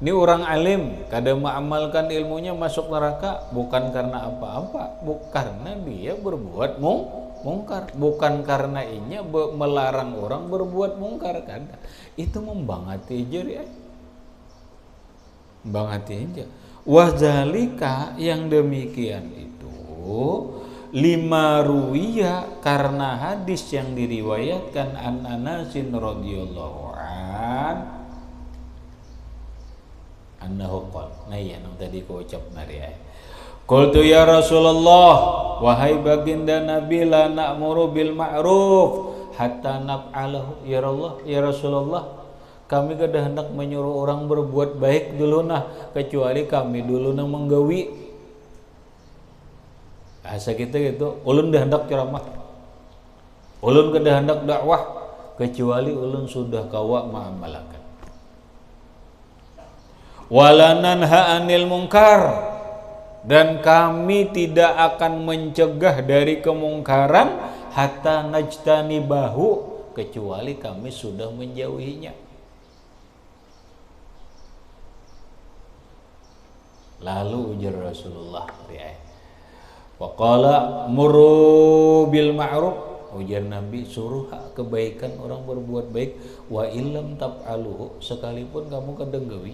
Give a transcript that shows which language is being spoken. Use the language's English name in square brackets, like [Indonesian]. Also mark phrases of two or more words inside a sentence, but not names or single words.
[Banjar] Ini orang alim, kadang mengamalkan ilmunya masuk neraka bukan karena apa-apa, karena dia berbuat mungkar, bukan karena inya melarang orang berbuat mungkar. Kadang itu membangati aja ya, membangati aja. Wazalika, yang demikian itu [Arabic] لما روي, [Banjar] karena hadis yang diriwayatkan [Arabic] عن أنس رضي الله عنه أنه قال. [Banjar] Nah ya nang tadi ku ucap nari ay. [Arabic] قلت يا رسول الله, [Banjar] wahai baginda Nabi, [Arabic] لا نأمر بالمعروف حتى نفعله. يا الله يا رسول الله, [Banjar] kami kada hendak menyuruh orang berbuat baik dulu nah, kecuali kami dulu nang menggawi. Asa kita gitu, ulun dah hendak ceramah, ulun kada hendak dakwah, kecuali ulun sudah kawa ma'amalakan. [Arabic] ولا ننهى عن المنكر, [Banjar] dan kami tidak akan mencegah dari kemungkaran [Arabic] حتى نجتنبه, [Banjar] kecuali kami sudah menjauhinya. Lalu ujar Rasulullah, [Arabic] وقال مروا بالمعروف, [Banjar] ujar Nabi, suruh kebaikan, orang berbuat baik, [Arabic] وإن لم تفعلوه, [Banjar] sekalipun kamu kadang gawi.